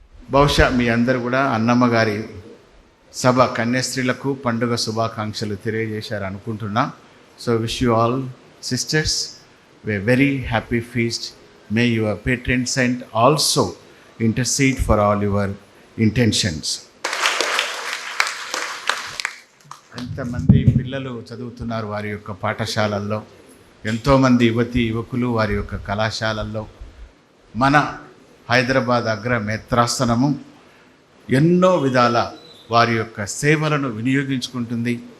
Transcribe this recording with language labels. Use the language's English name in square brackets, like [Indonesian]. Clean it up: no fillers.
[Telugu] బహుశా మీ అందరూ కూడా అన్నమ్మ గారి సభ కన్యాస్త్రీలకు పండుగ శుభాకాంక్షలు తెలియజేశారు అనుకుంటున్నా. [English] So wish you all sisters a very happy feast. May your patron saint also intercede for all your intentions. [Telugu] ఎంతమంది పిల్లలు చదువుతున్నారు వారి యొక్క పాఠశాలల్లో, ఎంతోమంది యువకులు వారి యొక్క కళాశాలల్లో. మన హైదరాబాద్ అగ్ర మేత్రాసనము ఎన్నో విధాల వారి యొక్క సేవలను వినియోగించుకుంటుంది.